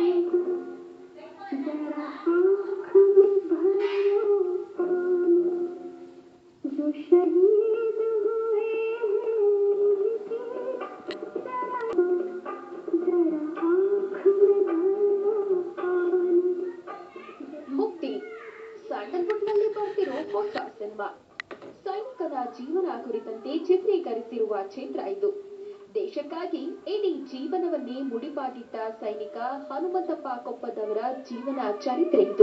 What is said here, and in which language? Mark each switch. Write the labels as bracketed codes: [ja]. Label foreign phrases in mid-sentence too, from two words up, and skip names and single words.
[hi] जरा आँख में भरो पानी, जो शहीद हुए हैं उनकी, जरा आँख में भरो पानी. [kn] ಮುಕ್ತಿ ಸ್ಯಾಂಡಲ್ವುಡ್ನಲ್ಲಿ ಬರ್ತಿರೋ ಹೊಸ ಸಿನಿಮಾ. ಸೈನಿಕನ ಜೀವನ ಕುರಿತಂತೆ ಚಿತ್ರೀಕರಿಸಿರುವ ಚಿತ್ರ ಇದು. ದೇಶಕ್ಕಾಗಿ ಇಡೀ ಜೀವನವನ್ನೇ ಮುಡಿಪಾಗಿಟ್ಟ ಸೈನಿಕ ಹನುಮಂತಪ್ಪ ಕೊಪ್ಪದವರ ಜೀವನ ಚರಿತ್ರೆ ಇದು.